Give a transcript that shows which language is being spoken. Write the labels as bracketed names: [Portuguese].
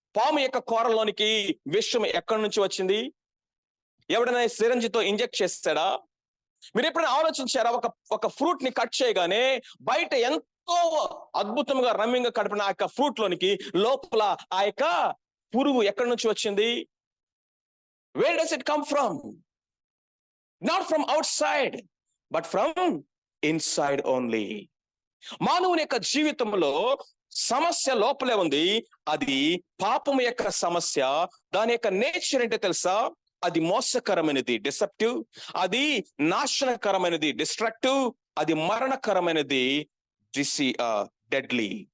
[Telugu] పాము యొక్క కోరలోనికి విషం ఎక్కడి నుంచి వచ్చింది? ఎవడైనా సిరంజితో ఇంజెక్ట్ చేస్తాడా? మీరు ఎప్పుడైనా ఆలోచించారా? ఒక ఫ్రూట్ ని కట్ చేయగానే బయట ఎంతో అద్భుతంగా రమ్యంగా కడిపిన ఆ యొక్క ఫ్రూట్ లోనికి లోపల ఆ యొక్క పురుగు ఎక్కడి నుంచి వచ్చింది? [English] Where does it come from? Not from outside, but from inside only. [Telugu] మానవుని యొక్క జీవితంలో సమస్య లోపలే ఉంది. అది పాపం యొక్క సమస్య. దాని యొక్క నేచర్ ఏంటో తెలుసా? అది మోసకరమైనది, డిసెప్టివ్. అది నాశనకరమైనది, డిస్ట్రక్టివ్. అది మరణకరమైనది, డెడ్లీ.